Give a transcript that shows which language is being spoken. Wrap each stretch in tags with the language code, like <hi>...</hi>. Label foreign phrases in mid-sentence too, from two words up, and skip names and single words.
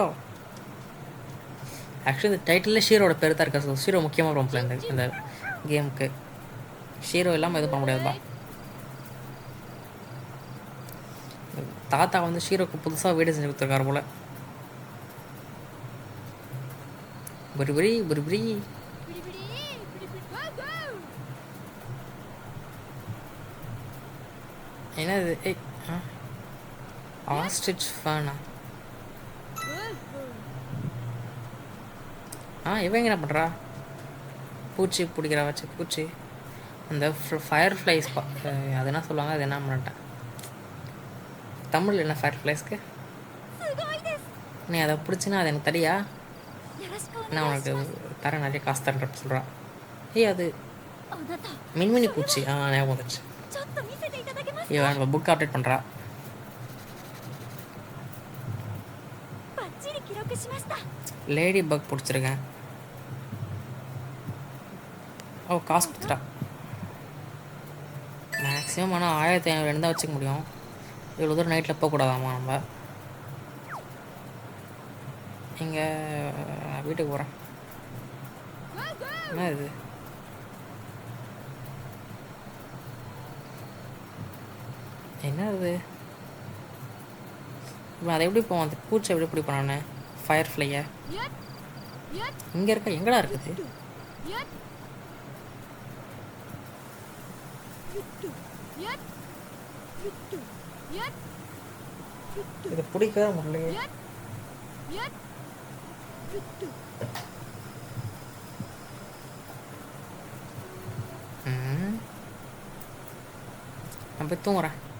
<ta>ஆக்சுவலி இந்த டைட்டிலே ஷீரோட பேர் தான் இருக்கா. ஸோ ஷீரோ முக்கியமாக ரொம்ப இந்த கேமுக்கு. ஷீரோ இல்லாமல் எதுவும் பண்ண முடியாதுப்பா. தாத்தா வந்து ஷீரோக்கு புதுசாக வீடு செஞ்சு கொடுத்துருக்காரு போல்.</ta> <ja>புரி ブリブリ、ブリブリ、ゴーゴー。</ja> <ta>என்னது? ஆஸ்ட்ரிச் ஃபேனா? இவங்க என்ன பண்ணுறா? பூச்சி பிடிக்கிறா வச்சு பூச்சி. அந்த</ta> <en>fire flies</en> <ta>அது என்ன சொல்லுவாங்க, அது என்ன பண்ணிட்டேன் தமிழ் என்ன ஃபயர் ஃப்ளைஸ்க்கு?</ta> <ja>すごいです。</ja> <ta>நீ அதை பிடிச்சின்னா அது எனக்கு தரியா?</ta> <ja>よろしくお</ja> <ta>நான்</ta> <ja>願いし</ja> <ta>உனக்கு</ta> <ja>ます。</ja> <ta>தரேன், நிறைய காசு தரேன் சொல்கிறான். அது</ta> <ja>あなた、</ja> <ta>மின்மினி பூச்சி. ஞாபகம் வந்துச்சு.</ta> <ja>ちょっと見せていただけますか。</ja> <ta>இவன் நம்ம புக் அப்டேட் பண்ணுறா.</ta> <ja>バッチリ記録しました。</ja> <en>lady bug</en> <ta>பிடிச்சிருக்கேன். ஓ காசு கொடுத்துட்டா. மேக்ஸிமம் ஆனால் 1500 தான் வச்சுக்க முடியும். இவ்வளோ தூரம் நைட்டில் போகக்கூடாதாம்மா நம்ம. இங்கே வீட்டுக்கு போகிறேன். என்ன இது? என்ன இது? இப்போ அதை எப்படி போவோம்? அந்த பூச்சி எப்படி பிடிப்போம் நான்?</ta> <en>fire fly</en> <ja>やっやっ</ja> <ta>இங்கே இருக்க எங்கடா இருக்குது?</ta> <ja>やっゆっとやっゆっとやっゆっと</ja> <ta>இதை பிடிக்கவே முடியலையே.</ta> <ja>やっやっゆっと</ja> <ta>நான் போய் தூங்குறேன்.</ta>